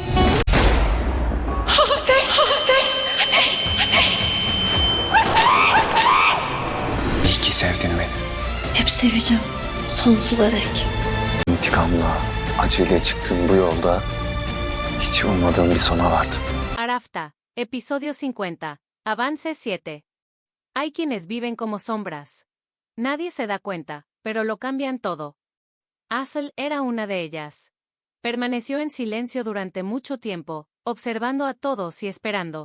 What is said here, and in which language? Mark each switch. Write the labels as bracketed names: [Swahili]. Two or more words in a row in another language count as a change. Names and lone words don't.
[Turkish] Ateş! Ateş! Ateş! Ateş! İyi ki sevdin beni. Hep seveceğim. Sonsuza dek. İntikamla, acıyla çıktığım bu yolda hiç ummadığım bir sona vardım. Arafta, [Spanish] episodio 50, avance 7. Hay quienes viven como sombras. Nadie se da cuenta, pero lo cambian todo. Hazel era una de ellas. Permaneció en silencio durante mucho tiempo, observando a todos y esperando.